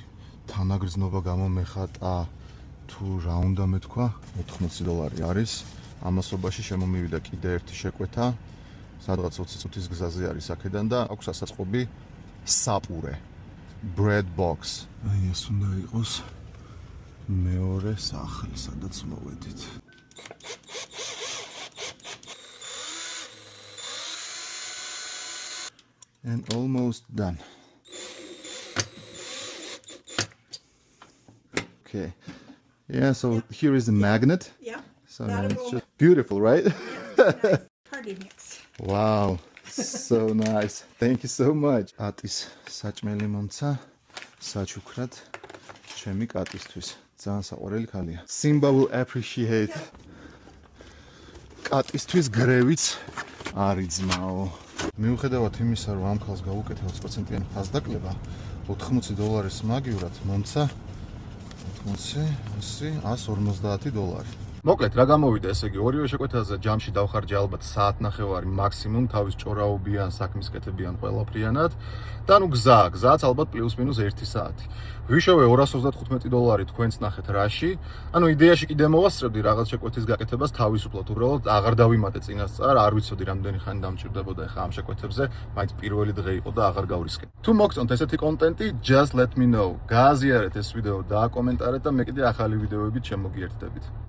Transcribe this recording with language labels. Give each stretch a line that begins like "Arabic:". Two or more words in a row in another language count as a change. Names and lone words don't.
Georgian: თანაგრძნობა გამომეხატა თუ რა უნდა მეთქვა, $80 არის. ამასობაში შემომივიდა კიდე ერთი შეკვეთა, სადღაც 20 წუთის გზაზე არის აქედან და აქვს ასაწყობი საპურე.
English: Bread box.
Georgian: აი ეს უნდა იყოს მეორე სახლი, სადაც მოვედით.
English: And almost done. Okay. Yeah, so here is the magnet. Yeah. So it's just beautiful, right? Nice. Party mix. Wow. So nice. Thank you so much.
Georgian: Atis საჭმელი მომცა საჩუქრად ჩემი კატისთვის. ძალიან საყვარელი ქალია.
English: Simba will appreciate.
Georgian: კატისთვის გრევიც არის ძმაო. მიუხედავად იმისა, რომ ამ ქალს გავუკეთე 20%-იანი ფასდაკლება, $80 მაგივრად მომცა $150. მოკლედ რა გამოვიდა, ესე იგი ორივე შეკვეთაზე ჯამში დავხარჯე ალბათ საათნახევარი მაქსიმუმ თავის ჭორაობიან, საქმის კეთებიან ყველაფრიანად და ნუ გზაც ალბათ პლუს-მინუს 1 საათი. ვიშოვე $235 თქვენც ნახეთ რაში. ანუ იდეაში კიდე მოვასწრებდი რაღაც შეკვეთის გაკეთებას თავისუფლად, უბრალოდ აღარ დავიმატე წინასწარ, არ ვიცოდი რამდენი ხანი დამჭირდებოდა ახლა ამ შეკვეთებზე, მაინც პირველი დღე იყო და აღარ გავრისკე. თუ მოგწონთ ესეთი კონტენტი,
English: just let me know.
Georgian: გააზიარეთ ეს ვიდეო და აკომენტარეთ და მე კიდე ახალი ვიდეოებით შემოგიერთდებით.